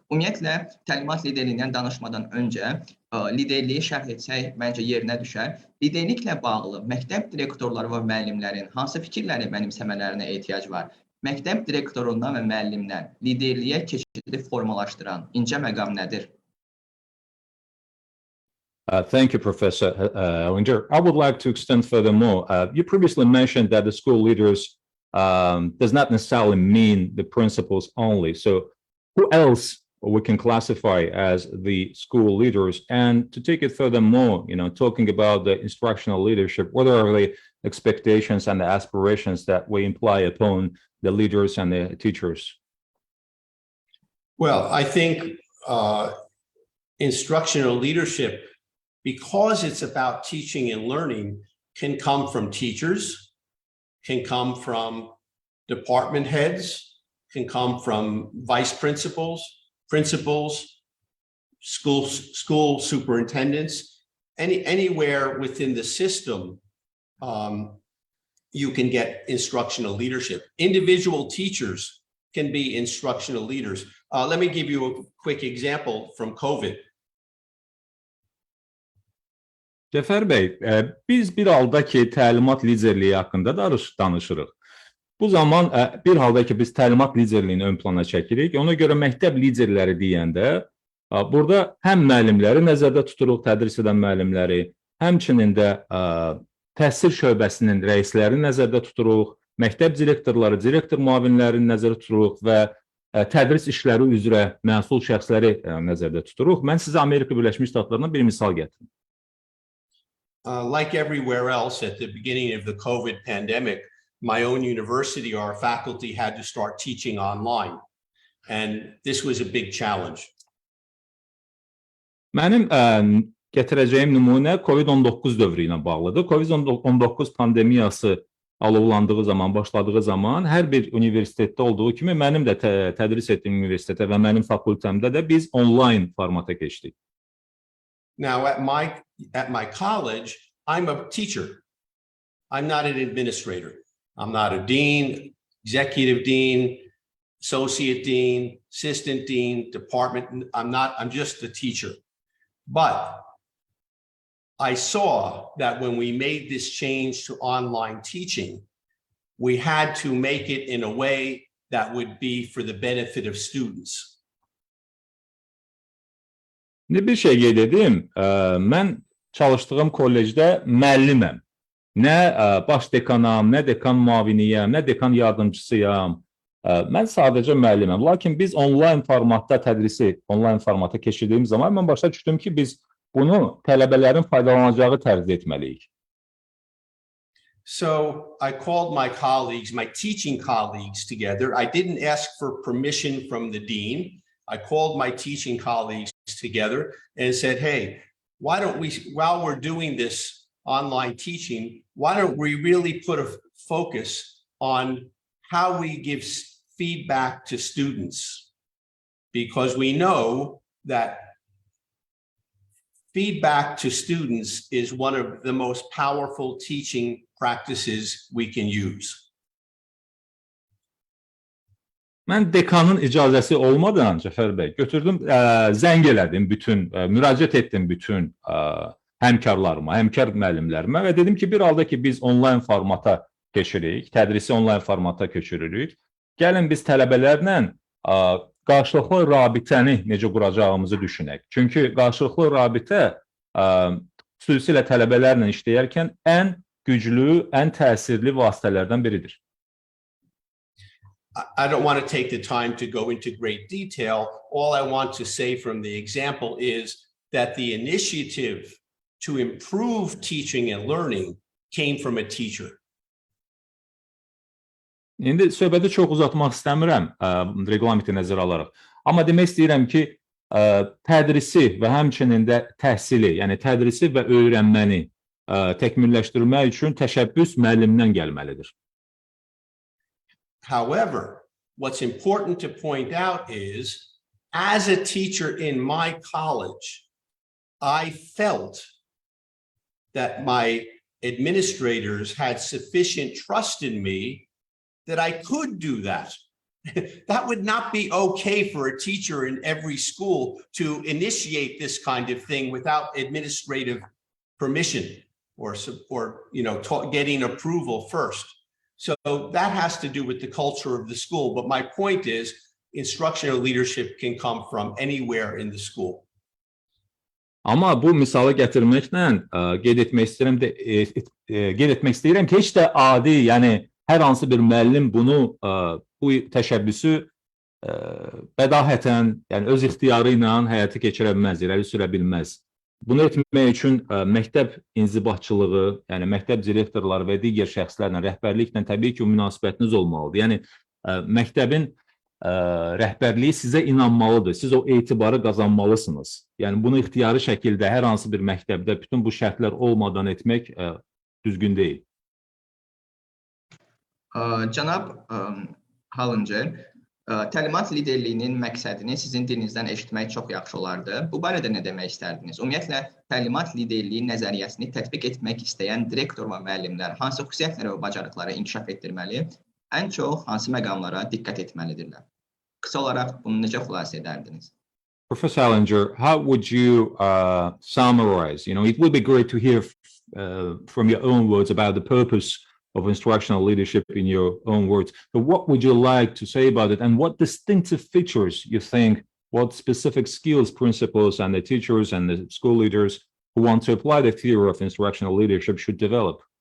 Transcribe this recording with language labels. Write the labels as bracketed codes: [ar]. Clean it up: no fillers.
[az] Ümumiyyətlə, təlimat liderliyindən danışmadan öncə liderliyi şərh etsək məncə yerinə düşər. Liderliklə bağlı məktəb direktorları və müəllimlərin hansı fikirləri mənimsəmələrinə ehtiyac var? Məktəb direktorundan və müəllimdən liderliyə keçidi formalaşdıran incə məqam nədir? [en] Thank you, Professor Hallincer. I would like to extend furthermore. You previously mentioned that the school leaders does not necessarily mean the principals only. So who else we can classify as the school leaders? And to take it furthermore, talking about the instructional leadership, what are the expectations and the aspirations that we imply upon the leaders and the teachers? Well, I think instructional leadership, because it's about teaching and learning, can come from teachers, can come from department heads, can come from vice principals, school superintendents, anywhere within the system, you can get instructional leadership. Individual teachers can be instructional leaders. Let me give you a quick example from COVID. [az] Cəfər bəy, biz bir halda ki, təlimat liderliyi haqqında danışırıq. Bu zaman bir halda ki, biz təlimat liderliyini ön plana çəkirik. Ona görə məktəb liderləri deyəndə, burada həm müəllimləri nəzərdə tuturuq, tədris edən müəllimləri, həmçinin də təhsil şöbəsinin rəislərini nəzərdə tuturuq, məktəb direktorları, direktor müavinlərini nəzərdə tuturuq və tədris işləri üzrə məsul şəxsləri nəzərdə tuturuq. Mən sizə Amerika Birləşmiş Ştatlarından bir misal gətirim. [en] Like everywhere else at the beginning of the COVID pandemic, my own university, our faculty had to start teaching online. And this was a big challenge. [az] Mənim gətirəcəyim nümunə COVID-19 dövrü ilə bağlıdır. COVID-19 pandemiyası alovlandığı zaman, başladığı zaman hər bir universitetdə olduğu kimi mənim də tədris etdiyim universitetə və mənim fakültəmdə də biz online formata keçdik. [en] Now, at my college, I'm a teacher. I'm not an administrator. I'm not a dean, executive dean, associate dean, assistant dean, department. I'm just a teacher. But I saw that when we made this change to online teaching, we had to make it in a way that would be for the benefit of students. [az] Bir şey qeyd edim, mən çalışdığım kollecdə müəlliməm. Nə baş dekanam, nə dekan müaviniyəm, nə dekan yardımcısıyam. Mən sadəcə müəlliməm. Lakin biz onlayn formatda tədrisi, onlayn formata keçirdiyim zaman mən başa düşdüm ki, biz bunu tələbələrin faydalanacağı tərzdə etməliyik. [en] So I called my colleagues, my teaching colleagues together. I didn't ask for permission from the dean. I called my teaching colleagues together and said, hey, why don't we, while we're doing this online teaching, why don't we really put a focus on how we give feedback to students? Because we know that feedback to students is one of the most powerful teaching practices we can use. [az] Mən dekanın icazəsi olmadan Cəfər bəy götürdüm, zəng elədim bütün, müraciət etdim bütün həmkarlarıma, həmkar müəllimlərimə və dedim ki, bir halda ki biz onlayn formata keçirik, tədrisi onlayn formata köçürürük. Gəlin biz tələbələrlə qarşılıqlı rabitəni necə quracağımızı düşünək. Çünki qarşılıqlı rabitə xüsusilə tələbələrlə işləyərkən ən güclü, ən təsirli vasitələrdən biridir. [en] I don't want to take the time to go into great detail. All I want to say from the example is that the initiative to improve teaching and learning came from a teacher. [az] İndi söhbəti çox uzatmaq istəmirəm, reqlamenti nəzərə alaraq. Amma demək istəyirəm ki, tədrisi və həmçinin də təhsili, yəni tədrisi və öyrənməni təkmilləşdirmək üçün təşəbbüs müəllimdən gəlməlidir. [en] However, what's important to point out is, as a teacher in my college, I felt that my administrators had sufficient trust in me that I could do that. That would not be okay for a teacher in every school to initiate this kind of thing without administrative permission or getting approval first. So that has to do with the culture of the school. But my point is, instructional leadership can come from anywhere in the school. [az] Amma bu misalı gətirməklə qeyd etmək istəyirəm ki, heç də adi, yəni hər hansı bir müəllim bunu, bu təşəbbüsü bədahətən, yəni öz ixtiyarı ilə həyata keçirə bilməz, irəli sürə bilməz. Bunu etmək üçün məktəb inzibatçılığı, yəni məktəb direktorları və digər şəxslərlə, rəhbərliklə təbii ki, münasibətiniz olmalıdır. Yəni məktəbin rəhbərliyi sizə inanmalıdır, siz o etibarı qazanmalısınız. Yəni bunu ixtiyari şəkildə hər hansı bir məktəbdə bütün bu şərtlər olmadan etmək düzgün deyil. Cənab Hallincer, Təlimat liderliyinin məqsədini sizin dilinizdən eşitmək çox yaxşı olardı. Bu barədə nə demək istərdiniz? Ümumiyyətlə, təlimat liderliyi nəzəriyyəsini tətbiq etmək istəyən direktor və müəllimlər hansı xüsusiyyətlərə və bacarıqlara inkişaf etdirməli, ən çox hansı məqamlara diqqət etməlidirlər? Qısa olaraq bunu necə xülasə edərdiniz? [en] Professor Hallincer, how would you summarize? It would be great to hear from your own words about the purpose of instructional leadership in your own words. But what would you like to say about it, and what distinctive features you think, what specific skills, principles, and the teachers and the school leaders who want to apply the theory of instructional leadership should develop?